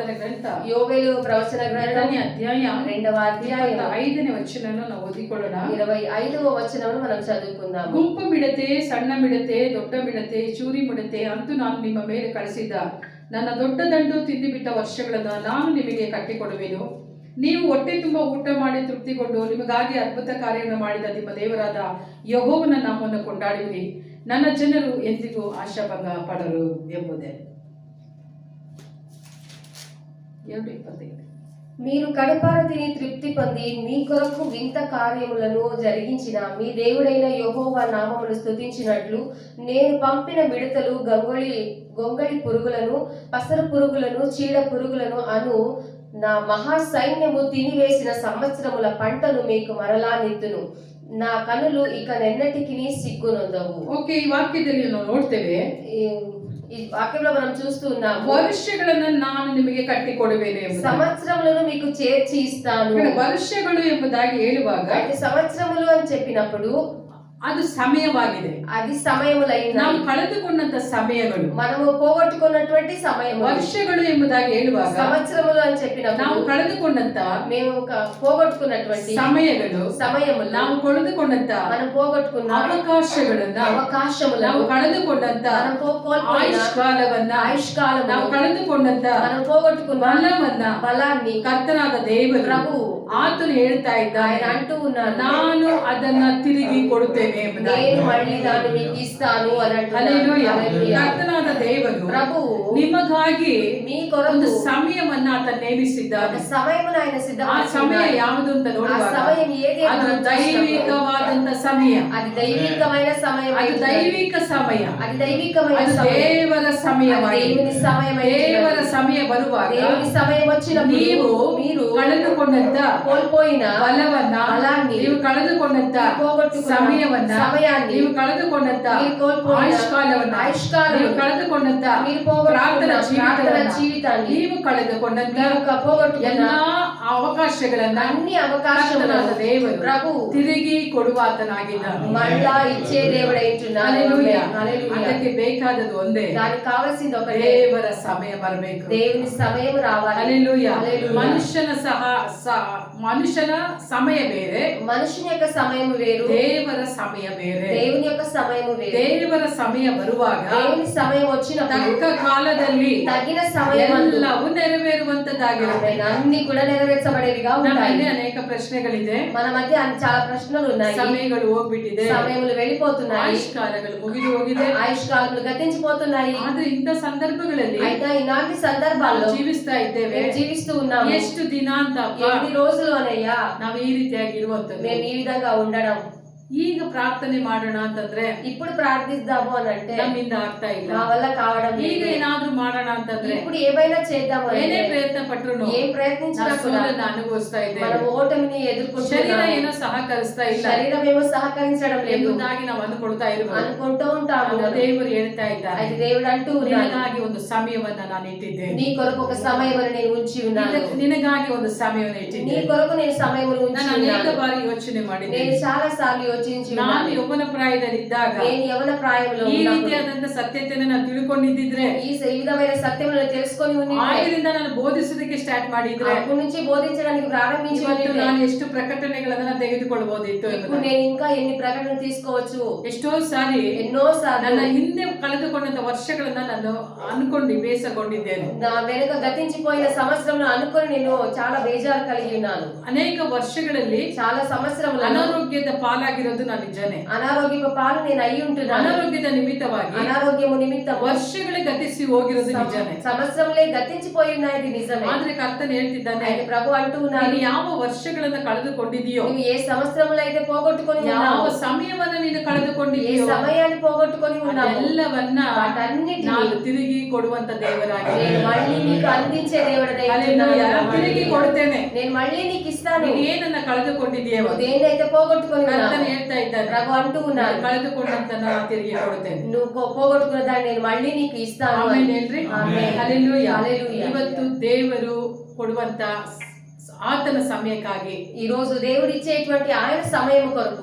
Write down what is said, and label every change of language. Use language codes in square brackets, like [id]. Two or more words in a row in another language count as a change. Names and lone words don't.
[kn] ಗ್ರಂಥ ಯೋವೇಲು ಪ್ರವಚನ ಗ್ರಂಥ 2ನೇ ಅಧ್ಯಾಯ [te] 2వ అధ్యాయం [kn] 5ನೇ ವಚನವನ್ನು ನಾವು ಓದಿಕೊಳ್ಳೋಣ. [te] 25వ ವಚನವನ್ನು మనం చదువుకుందాం. [kn] ಗುಂಪು ಮಿಡತೆ, ಸಣ್ಣ ಮಿಡತೆ, ದೊಡ್ಡ ಮಿಡತೆ, ಚೂರಿ ಮಿಡತೆ ಅಂತೂ ನಾನು ನಿಮ್ಮ ಮೇಲೆ ಕಳಿಸಿದ ನನ್ನ ದೊಡ್ಡ ದಂಡು ತಿಂದುಬಿಟ್ಟ ವರ್ಷಗಳನ್ನು ನಾನು ನಿಮಗೆ ಕಟ್ಟಿಕೊಡುವೆನು. ನೀವು ಹೊಟ್ಟೆ ತುಂಬ ಊಟ ಮಾಡಿ ತೃಪ್ತಿಗೊಂಡು ನಿಮಗಾಗಿ ಅದ್ಭುತ ಕಾರ್ಯವನ್ನು ಮಾಡಿದ ನಿಮ್ಮ ದೇವರಾದ ಯೆಹೋವನ ನಾಮವನ್ನು ಕೊಂಡಾಡುವಿರಿ. ನನ್ನ ಜನರು ಎಂದಿಗೂ ಆಶಾಭಂಗ ಪಡರು ಎಂಬುದೇ. 2:25. [te] మీరు కడుపార తిని తృప్తి పొంది మీ కొరకు వింత కార్యములను జరిగించిన మీ దేవుడైన యెహోవా నామమును స్తుతించినట్లు నేను పంపిన మిడతలు గొంగళి పురుగులను, పసరు పురుగులను, చీడ పురుగులను అను నా మహా సైన్యము తినివేసిన సంవత్సరముల పంటను మీకు మరలా నెత్తును. నా కనులు ఇక నెన్నటికి సిగ్గునొందవు. [kn] ಓಕೆ, ಈ ವಾಕ್ಯದಲ್ಲಿ ನಾವು ನೋಡ್ತೇವೆ, [te] ఈ వాక్యంలో మనం చూస్తూ ఉన్నాము, [kn] ವರ್ಷಗಳನ್ನು ನಾನು ನಿಮಗೆ ಕಟ್ಟಿಕೊಡುವೆನು ಎಂಬುದಾಗಿ. [te] సంవత్సరములను మీకు చేర్చి ఇస్తాను. [kn] ವರ್ಷಗಳು ಎಂಬುದಾಗಿ ಹೇಳುವಾಗ [te] సంవత్సరములు అని చెప్పినప్పుడు [kn] ಅದು ಸಮಯವಾಗಿದೆ. [te] అది సమయములైన [kn] ನಾವು ಕಳೆದುಕೊಂಡಂತ ಸಮಯಗಳು, [te] మనము పోగొట్టుకున్నటువంటి సమయము. [kn] ವರ್ಷಗಳು ಎಂಬುದಾಗಿ ಹೇಳುವಾಗ [te] సంవత్సరములు అని చెప్పినప్పుడు [kn] ನಾವು ಕಳೆದುಕೊಂಡಂತ [te] మేము పోగొట్టుకున్నటువంటి [kn] ಸಮಯಗಳು, [te] సమయములు, [kn] ನಾವು ಕಳೆದುಕೊಂಡಂತ [te] మనం పోగొట్టుకున్న [kn] ಅವಕಾಶಗಳನ್ನ, [te] అవకాశములు, [kn] ನಾವು ಕಳೆದುಕೊಂಡಂತ [te] మనం కోల్పోయిన [kn] ಆಯುಷ್ಕಾಲವನ್ನ, ನಾವು ಕಳೆದುಕೊಂಡಂತ [te] మనం పోగొట్టుకున్న బలాన్ని [kn] ಕರ್ತನಾದ ದೇವರು, [te] ప్రభు [kn] ಆತನು ಹೇಳ್ತಾ ಇದ್ದಾನೆ, [te] ఆయన అంటూ ఉన్నారు, [kn] ನಾನು ಅದನ್ನ ತಿರುಗಿ ಕೊಡುತ್ತೇನೆ ಎಂಬುದಾಗಿ. [te] నేను మళ్ళీ దాన్ని మీకు ఇస్తాను అని అంటున్నారు. [kn] ಕರ್ತನಾದ ದೇವರು [te] ప్రభు [kn] ನಿಮಗಾಗಿ [te] మీ కొరకు [kn] ಒಂದು ಸಮಯವನ್ನ ಆತ ನೇಮಿಸಿದ್ದಾನೆ. [te] సమయమును ఆయన [kn] ಆ [te] సిద్ధపరిచాడు. [kn] ಸಮಯ ಯಾವುದು ಅಂತ [te] ఆ [kn] ನೋಡುವಾಗ [te] సమయం ఏది? [kn] ಅದು ದೈವಿಕವಾದಂತ ಸಮಯ, [te] అది దైవికమైన సమయం, [kn] ಅದು ದೈವಿಕ ಸಮಯ, [te] అది దైవికమైన [kn] ಅದು [te] సమయం, [kn] ದೇವರ ಸಮಯವಾಗಿದೆ. [te] దేవుని సమయం, [kn] ದೇವರ ಸಮಯ ಬರುವಾಗ [te] దేవుని సమయం వచ్చినప్పుడు [kn] ನೀವು ಕಳೆದುಕೊಂಡಂತ [te] కోల్పోయిన [kn] ಬಲವನ್ನ, [te] బలాన్ని, [kn] ನೀವು కಳೆದುಕೊಂಡಂತ ಸಮಯವನ್ನ, [te] సమయాన్ని, [kn] ನೀವು ಕಳೆದುಕೊಂಡಂತ ಆಯುಷ್ಕಾಲವನ್ನ, ನೀವು ಕಳೆದುಕೊಂಡಂತ ಪ್ರಾರ್ಥನಾ ಜೀವಿತಾన్ని, ನೀವು ಕಳೆದುಕೊಂಡಂತ ಎಲ್ಲಾ ಅವಕಾಶಗಳನ್ನ [te] అన్ని అవకాశాలను [kn] ದೇವರು [te] ప్రభు [kn] ತಿರುಗಿ ಕೊಡುವಾತನಾಗಿದ್ದಾನೆ. [te] మళ్ళా ఇచ్చే దేవుడై ఉంటున్నాడు. హల్లెలూయా. హల్లెలూయా. [kn] ಅದಕ್ಕೆ ಬೇಕಾದದ್ದು ಒಂದೇ, [te] దానికి కావాల్సింది ఒకటే, [kn] ದೇವರ ಸಮಯ ಬರಬೇಕು. [te] దేవుని సమయం రావాలి. హల్లెలూయా. హల్లెలూయా. [kn] ಮನುಷನ ಸಮಯ ಬೇರೆ, [te] మనుషుని యొక్క సమయం వేరు, [kn] ದೇವರ ಸಮಯ ಬೇರೆ. [te] దేవుని యొక్క సమయం వేరు. [kn] ದೇವರ ಸಮಯ ಬರುವಾಗ [te] దేవుని సమయం వచ్చినప్పుడు [kn] ತಕ್ಕ ಕಾಲದಲ್ಲಿ [te] తగిన సమయం [kn] ಎಲ್ಲವೂ ನೆರವೇರುವಂತದ್ದಾಗಿರುತ್ತೆ. [te] అన్ని కూడా నెరవేర్చబడేవిగా ఉంటాయి. [kn] ನಮ್ಮಲ್ಲಿ ಅನೇಕ ಪ್ರಶ್ನೆಗಳಿದೆ, [te] మన మధ్య చాలా ప్రశ్నలు ఉన్నాయి. [kn] ಸಮಯಗಳು ಹೋಗ್ಬಿಟ್ಟಿದೆ, [te] సమయములు వెళ్ళిపోతున్నాయి, [kn] ಆಯುಷ್ಕಾಲಗಳು ಮುಗಿದು ಹೋಗಿದೆ, [te] ఆయుష్కాలములు గతించిపోతున్నాయి. [kn] ಆದ್ರೆ ಇಂಥ ಸಂದರ್ಭಗಳಲ್ಲಿ [te] అయితే ఇలాంటి సందర్భాల్లో [kn] ಜೀವಿಸ್ತಾ ಇದ್ದೇವೆ. [te] మేము జీవిస్తూ ఉన్నాము. [kn] ಎಷ್ಟು ದಿನ ಅಂತ [te] ఎన్ని రోజులు అనయ్యా [kn] ನಾವು ಈ ರೀತಿಯಾಗಿ ಇರುವಂತದ್ದು. [te] మేము ఈ విధంగా ఉండడం. [kn] ಈಗ ಪ್ರಾರ್ಥನೆ ಮಾಡೋಣ ಅಂತಂದ್ರೆ [te] ఇప్పుడు ప్రార్థిద్దాము అని అంటే [kn] ನಮ್ಮಿಂದ ಆಗ್ತಾ ಇಲ್ಲ. [te] నా వల్ల కావడం లేదు. [kn] ಈಗ ಏನಾದ್ರೂ ಮಾಡೋಣ ಅಂತಂದ್ರೆ [te] ఇప్పుడు ఏమైనా చేద్దాము [kn] ಏನೇ [te] అంటే [kn] ಪ್ರಯತ್ನ ಪಟ್ರು [te] ఏం ప్రయత్నించినా కూడా [kn] ಅನುಭವಿಸ್ತಾ ಇದ್ದೇವೆ. [te] మనం ఓటమిని [kn] ಶರೀರ [te] ఎదుర్కొంటున్నాము. [kn] ಏನೋ ಸಹಕರಿಸ್ತಾ ಇಲ್ಲ [te] శరీరం ఏమో సహకరించడం లేదు [kn] ಎಂಬುದಾಗಿ ನಾವು ಅನ್ಕೊಳ್ತಾ ಇರ್ಬೋದು. [te] అనుకుంటూ ఉంటాము. [kn] ದೇವರು ಹೇಳ್ತಾ ಇದ್ದಾರೆ, [te] అయితే దేవుడు అంటూ ఉన్నాడు, [kn] ನಿನಗಾಗಿ ಒಂದು ಸಮಯವನ್ನ ನಾನು ಇಟ್ಟಿದ್ದೇನೆ, [te] నీ కొరకు ఒక సమయమును నేను ఉంచి ఉన్నాను, [kn] ನಿನಗಾಗಿ ಒಂದು ಸಮಯವನ್ನು [te] నీ [kn] ಇಟ್ಟಿದ್ದೇನೆ. [te] కొరకు నేను సమయమును ఉంచి [kn] ನಾನು ಅನೇಕ [te] ఉన్నాను. [kn] ಬಾರಿ ಯೋಚನೆ ಮಾಡಿದ್ದೇನೆ. [te] నేను చాలా సార్లు యోచించి [kn] ನಾನು [te] ఉన్నాను. [kn] ಯೌವನ ಪ್ರಾಯದಲ್ಲಿದ್ದಾಗ [te] నేను యవన ప్రాయంలో [kn] ಈ [te] ఉన్నప్పుడు [kn] ರೀತಿಯಾದಂತ ಸತ್ಯತೆಯನ್ನು ನಾನು ತಿಳ್ಕೊಂಡಿದ್ದಿದ್ರೆ, [te] ఈ విధమైన సత్యములను తెలుసుకొని ఉండి [kn] ಆಗಿನಿಂದ ನಾನು ಬೋಧಿಸೋದಕ್ಕೆ ಸ್ಟಾರ್ಟ್ ಮಾಡಿದ್ರೆ [te] అప్పటి నుంచి బోధించడానికి ప్రారంభించి [kn] ಇವತ್ತು [te] ఉంటే [kn] ನಾನು ಎಷ್ಟು ಪ್ರಕಟಣೆಗಳನ್ನ ತೆಗೆದುಕೊಳ್ಳಬಹುದಿತ್ತು. [te] ఇప్పుడు నేను ఇంకా ఎన్ని ప్రకటనలు తీసుకోవచ్చు. [kn] ಎಷ್ಟೋ ಸಾರಿ [te] ఎన్నోసార్లు [kn] ನನ್ನ ಹಿಂದೆ ಕಳೆದುಕೊಂಡಂತ ವರ್ಷಗಳನ್ನ ನಾನು ಅನ್ಕೊಂಡು ಬೇಸರಗೊಂಡಿದ್ದೇನೆ. [te] నా వెనుక గతించిపోయిన సంవత్సరంలో అనుకొని నేను చాలా బేజారు కలిగి ఉన్నాను. [kn] ಅನೇಕ ವರ್ಷಗಳಲ್ಲಿ [te] చాలా సంవత్సరములు [kn] ಅನಾರೋಗ್ಯದ ಪಾಲಾಗಿರೋದು ನಾನು ನಿಜನೇ. [te] అనారోగ్యపు పాలు నేను అయి ఉంటున్నాను. [kn] ಅನಾರೋಗ್ಯದ ನಿಮಿತ್ತವಾಗಿ [te] అనారోగ్యము నిమిత్తం [kn] ವರ್ಷಗಳೇ ಗತಿಸಿ ಹೋಗಿರೋದು ನಿಜನೇ. [te] సంవత్సరంలే గతించిపోయి ఉన్నది నిజమే. [kn] ಆದ್ರೆ ಕರ್ತನು ಹೇಳ್ತಿದ್ದಾನೆ, [te] అయితే ప్రభు అంటూ ఉన్నాడు, [kn] ನೀನು ಯಾವ ವರ್ಷಗಳನ್ನ ಕಳೆದುಕೊಂಡಿದೆಯೋ, [te] నువ్వు ఏ సంవత్సరంలో అయితే పోగొట్టుకొని [kn] ಯಾವ [te] ఉన్నావో, [kn] ಸಮಯವನ್ನ ನೀನು [te] ఏ [kn] ಕಳೆದುಕೊಂಡಿದೆಯೋ, [te] సమయాన్ని పోగొట్టుకొని ఉన్నావో [kn] ಎಲ್ಲವನ್ನ [te] వాటన్నిటిని [kn] ನಾನು ತಿರುಗಿ ಕೊಡುವಂತ ದೇವರಾಗಿ [te] నేను మళ్ళీ నీకు అందించే దేవుడనై ఉన్నాను. [kn] ತಿರುಗಿ ಕೊಡ್ತೇನೆ. [te] నేను మళ్ళీ నీకు ఇస్తాను. [kn] ನೀನು ಏನನ್ನ ಕಳೆದುಕೊಂಡಿದೆಯೋ [te] దేన్నైతే పోగొట్టుకొని ఉన్నావో [kn] ಕರ್ತನು ಹೇಳ್ತಾ ಇದ್ದಾನೆ, [te] ప్రభు అంటూ ఉన్నాడు, [kn] ಕಳೆದುಕೊಂಡಂತ ನಾನು ತಿರುಗಿ ಕೊಡುತ್ತೇನೆ. [te] నువ్వు పోగొట్టుకున్న దాన్ని నేను మళ్ళీ నీకు ఇస్తాను. [kn] ಆಮೆನ್ ಹೇಳ್ರಿ. ಆಮೆನ್. ಹಲ್ಲೆಲೂಯಾ. ಹಲ್ಲೆಲೂಯಾ. ಇವತ್ತು ದೇವರು ಕೊಡುವಂತ ಆತನ ಸಮಯಕ್ಕಾಗಿ, [te] ఈ రోజు దేవుడు ఇచ్చేటువంటి ఆయన సమయం కొరకు,